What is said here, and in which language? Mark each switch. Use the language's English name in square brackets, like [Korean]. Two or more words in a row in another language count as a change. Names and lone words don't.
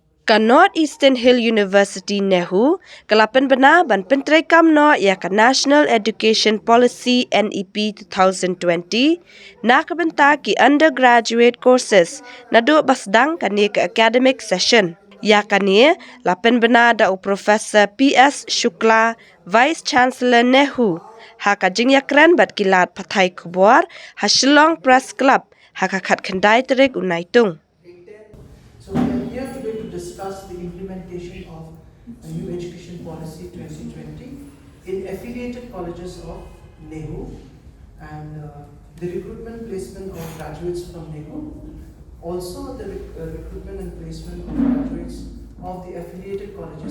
[Khasi] Ka Northeastern Hill University NEHU, kalapan bana ban pyntreikam no iaka National Education Policy NEP 2020, nakabenta ki [English] undergraduate courses [Khasi] na do basdang kani ka [English] academic session. [Khasi] Iaka ni, lapan bana da o Professor P.S. Shukla, [English] Vice Chancellor [Khasi] NEHU, haka jingyakran bat kilat patay kubwar, ha Shillong Press Club, haka kat kendai terik unaitung. [English] So we are here today to discuss the implementation of a new education policy 2020 in affiliated colleges of NEHU and the recruitment placement of graduates from NEHU, also the recruitment and placement of graduates of the affiliated colleges